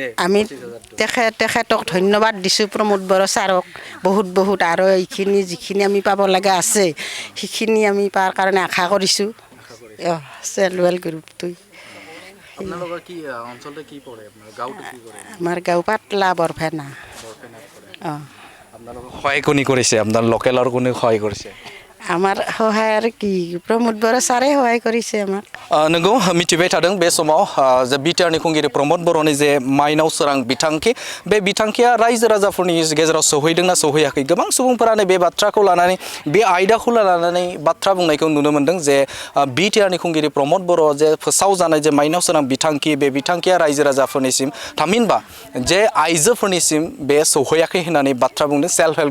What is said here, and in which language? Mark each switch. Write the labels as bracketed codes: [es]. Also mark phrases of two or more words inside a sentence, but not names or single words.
[as] আমি তেখেতক ধন্যবাদ দিছোঁ প্ৰমোদ বড়ো ছাৰক বহুত আৰু এইখিনি যিখিনি আমি পাব লগা আছে সেইখিনি আমি পাৰ কাৰণে আশা কৰিছোঁ [en] self help group [as] আপোনালোকৰ কি অঞ্চলতে কি পৰে আপোনাৰ গাঁৱটো কি কৰে আমাৰ গাঁও পাতলা বৰফেনা অঁ আপোনালোকক সহায় কোনে কৰিছে আপোনাৰ লোকেলৰ কোনে সহায় কৰিছে আমাৰ সহায় আৰু কি প্ৰমোদ বড়ো ছাৰে সহায় কৰিছে আমাক [brx] नंगौ मिथिबाय थादों बे समाव जे बिटिआरनि खुंगिरि प्रमोद बर'नि जे माइनाव सोरां बिथांखि बे बिथांखिया रायजो राजाफोरनि गेजेराव सौहैदोंना सौहैयाखै गोबां सुबुंफोरानो बे बाथ्राखौ लानानै बे आयदाखौ लानानै बाथ्रा बुंनायखौ नुनो मोनदों जे बिटिआरनि खुंगिरि प्रमोद बर' जे फोसावजानाय जे माइनाव सोरां बिथांखि बे बिथांखिया रायजो राजाफोरनिसिम थामहिनबा जे आइजोफोरनिसिम बे सौहैयाखै होननानै बाथ्रा बुंदों [en] self help